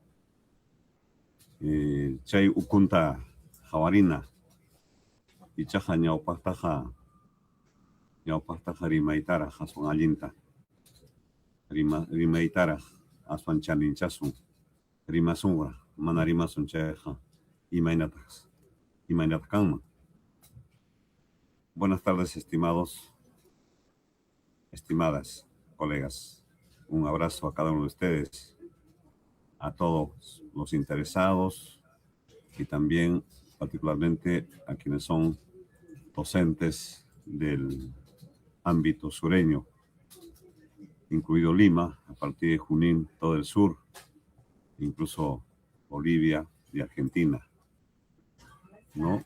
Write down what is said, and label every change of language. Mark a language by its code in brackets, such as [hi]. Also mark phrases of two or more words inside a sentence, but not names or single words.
[qu] chay ukunta hawarina ichaqa ñawpaqtaqa rimaytaraq aswan allinta rimaytaraq aswan chaninchasun rimasunqa mana rimasun chayqa imaynatas kanman. [es] Buenas tardes, estimadas colegas. Un abrazo a cada uno de ustedes, a todos los interesados y también particularmente a quienes son docentes del ámbito sureño, incluido Lima, a partir de Junín, todo el sur, incluso Bolivia y Argentina, ¿no?